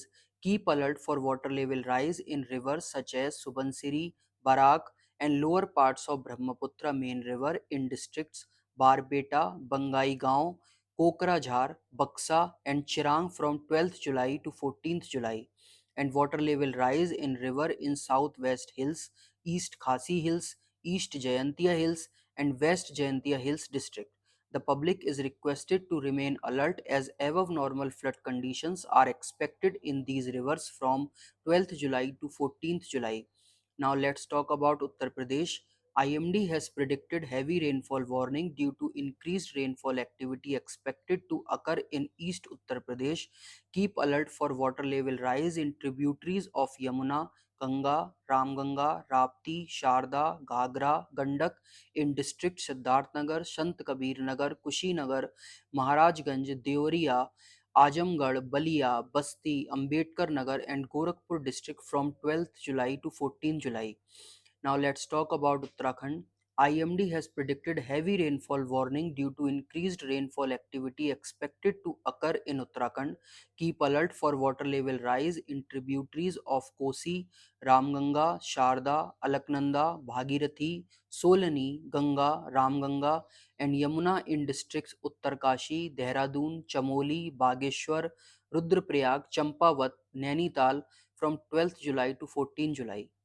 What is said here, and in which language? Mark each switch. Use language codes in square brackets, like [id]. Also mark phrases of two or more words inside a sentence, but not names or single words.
[en] Keep alert for water level rise in rivers such as Subansiri, Barak and lower parts of Brahmaputra main river in districts Barbeta, Bangai Gaon, Kokrajhar, Baksa and Chirang from 12th July to 14th July, and water level rise in river in southwest hills, East Khasi Hills, East Jayantia Hills, and West Jayantia Hills district. The public is requested to remain alert as above normal flood conditions are expected in these rivers from 12th July to 14th July. Now let's talk about Uttar Pradesh. IMD has predicted heavy rainfall warning due to increased rainfall activity expected to occur in East Uttar Pradesh. Keep alert for water level rise in tributaries of Yamuna, Ganga, Ramganga, Rapti, Sharda, Ghagra, Gandak in district Siddharthnagar, Sant Kabir Nagar, Kushinagar, Maharajganj, Deoria, Ajamgarh, Balia, Basti, Ambedkar Nagar and Gorakhpur district from 12th July to 14th July. Now let's talk about Uttarakhand. IMD has predicted heavy rainfall warning due to increased rainfall activity expected to occur in Uttarakhand. Keep alert for water level rise in tributaries of Kosi, Ramganga, Sharda, Alaknanda, Bhagirathi, Solani, Ganga, Ramganga, and Yamuna in districts Uttarkashi, Dehradun, Chamoli, Bageshwar, Rudraprayag, Champawat, Nainital from 12th July to 14th July.